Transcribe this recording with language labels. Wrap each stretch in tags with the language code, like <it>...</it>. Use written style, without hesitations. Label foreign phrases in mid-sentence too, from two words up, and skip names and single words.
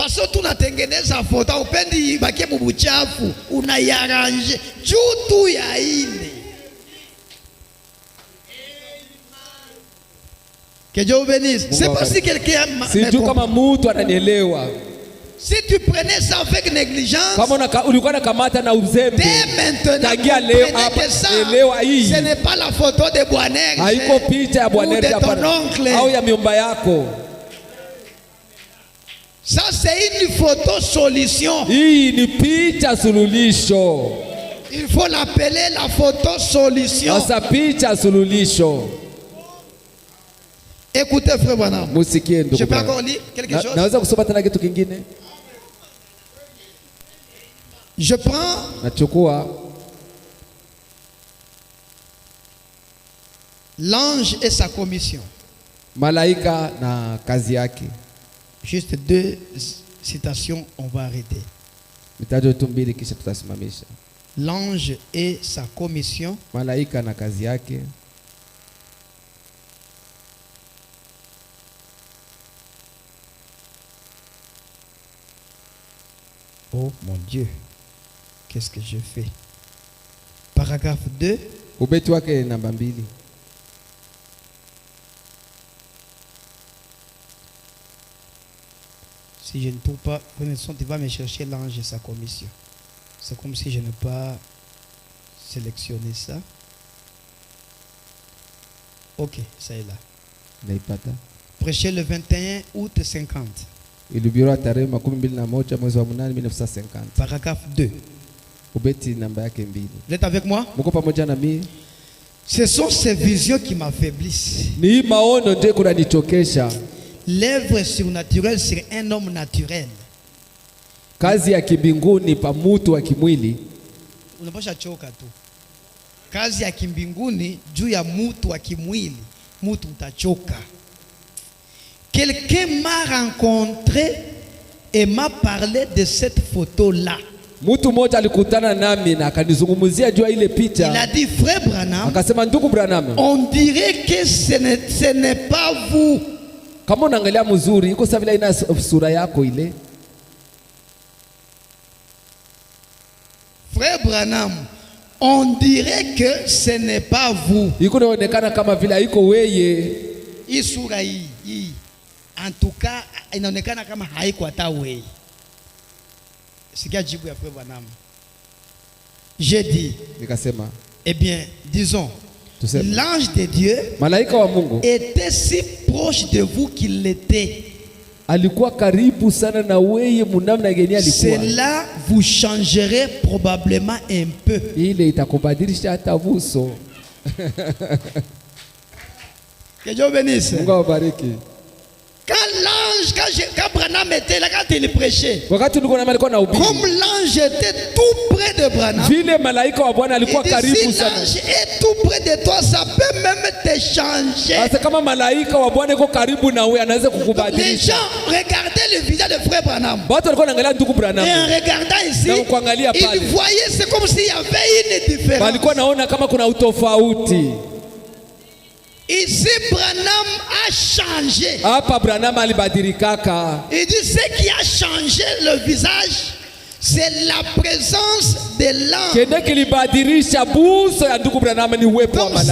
<sw>Paso tunatengeneza foto upendi ibakie mubuchafu, unaiarrange juu tu ya ile.</sw> <fr>Que Dieu vous bénisse. C'est pas si quelqu'un</fr> <sw>sijui kama mtu ananielewa.</sw> <fr>Si tu prenais ça avec négligence,</fr> <sw>kama ulikuwa nakamata na uzembe,</sw> <fr>dès maintenant</fr> <sw>tangia leo</sw> <fr>que ça,</fr> <sw>hii</sw> <fr>ce n'est pas la photo de Bwana,</fr> <sw>haiko picha ya Bwana au ya miomba yako.</sw> <fr>Ça c'est une photo solution.</fr> <sw>Hii ni picha sululisho.</sw> <fr>Il faut l'appeler la photo solution.</fr> <sw>Sasa picha sululisho.</sw> <fr>Écoutez frère Branham.</fr> <sw>Musikie ndugu.</sw> <fr>Je peux encore lire quelque chose?</fr> <sw>Naweza kusoma tena kitu kingine?</sw> <fr>Je prends</fr> <sw>nachukua</sw> <fr>l'ange et sa commission.</fr> <sw>Malaika na kazi yake.</sw> <fr>Juste 2 citations, on va arrêter.</fr> <sw>Mitajo tu mbili kisha tutasimamisha.</sw> <fr>L'ange et sa commission.</fr> <sw>Malaika na kazi yake.</sw> <fr>Oh mon Dieu, qu'est-ce que je fais? Paragraphe 2.</fr> <sw>Ubeti wake namba 2.</sw> <fr>Si je ne trouve pas connaissance, tu vas me chercher l'ange et sa commission. C'est comme si je n'ai pas sélectionné ça. Ok, ça est là.</fr> <sw>Naipata.</sw> <fr>Prêché le 21 août 50.</fr> <sw>Ilihubiriwa tarehe 21 mwezi wa 8 1950.</sw> <fr>Paragraphe 2.</fr> <sw>Ubeti namba yake 2.</sw> <fr>Vous êtes avec moi?</fr> <sw>Mko pamoja na mimi?</sw> <fr>Ce sont ces visions qui m'affaiblissent.</fr> <sw>Ni maono ndio kunanichokesha.</sw> <fr>L'œuvre surnaturelle sur un homme naturel.</fr> <sw>Kazi ya kimbinguni pa mtu wa kimwili. Unapasha choka tu. Kazi ya kimbinguni juu ya mtu wa kimwili, mtu utachoka.</sw> <fr>Quelqu'un m'a rencontré et m'a parlé de cette photo-là.</fr> <sw>Mtu mmoja alikutana nami na akanizungumzia juu ya ile picha.</sw> <fr>Il a dit frère Branham,</fr> <sw>akasema ndugu Branham,</sw> <fr>on dirait que ce n'est pas vous.</fr> <sw>Kama unaangalia mzuri, iko sawa vile ina sura yako ile. Frère Branham, on dirait que ce n'est pas vous. Iko inaonekana kama vile haiko weye. Hii sura hii.</sw> <fr>En tout cas,</fr> <sw>inaonekana kama haiko hata wewe. Sikia jibu ya frère Branham.</sw> <fr>J'ai dit,</fr> <sw>nikasema,</sw> <fr>eh bien, disons, l'ange de Dieu</fr> <sw>malaika wa Mungu</sw> <fr>était si proche de vous qu'il l'était.</fr> <sw>Alikuwa karibu sana na wewe munamna gani alikuwa.</sw> <fr>Cela vous changerait probablement un peu.</fr> <sw>Ile itakubadilisha hata uso.</sw> <fr>Que Dieu bénisse.</fr> <sw>Mungu awabariki.</sw> <fr>Quand Branham était là, quand il prêchait, comme l'ange était tout près de Branham,</fr> <sw>vile malaika wa Bwana alikuwa karibu sana.</sw> <fr>Si l'ange est tout près de toi, ça peut même te changer.</fr> <sw>Asa kama malaika wa Bwana yuko karibu na wewe, anaweza kukubadilisha.</sw> <fr>Les gens regardaient le visage de frère Branham.</fr> <sw>Watu walikuwa wanaangalia ndugu Branham.</sw> <fr>Et en regardant ici, ils voyaient, c'est comme s'il y avait une différence.</fr> <sw>Walikuwa naona kama kuna utofauti.</sw> <fr>Ici, Branham a changé.</fr> <sw>Hapa Branham alibadilikaka.</sw> <fr>Il dit ce qui a changé le visage, c'est la présence de l'ange.</fr> <sw>Kende kilibadilisha buso ya ndugu Branham ni uwepo wa malaika.</sw>